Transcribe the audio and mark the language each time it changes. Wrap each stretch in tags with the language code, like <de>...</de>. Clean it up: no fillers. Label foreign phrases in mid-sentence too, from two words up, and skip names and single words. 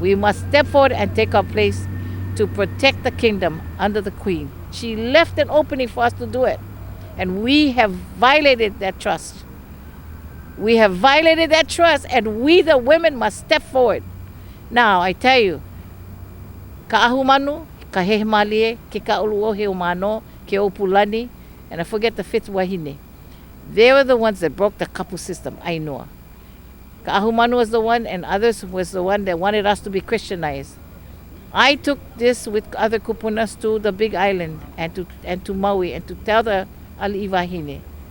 <en>We must step forward and take our place to protect the kingdom under the Queen. She left an opening for us to do it. And we have violated that trust. We have violated that trust, and we, the women, must step forward. Now, I tell you,</en> <haw>ka'ahumanu, kahehmalie, ke ka'uluo he umano, ke opulani,</haw> <en>and I forget the fifth wahine. They were the ones that broke the kapu system, Ainoa. Ka'ahumanu was the one, and others was the one that wanted us to be Christianized. I took this with other kupunas to the Big Island and to Maui and to tell the Ali'ivahine.</en>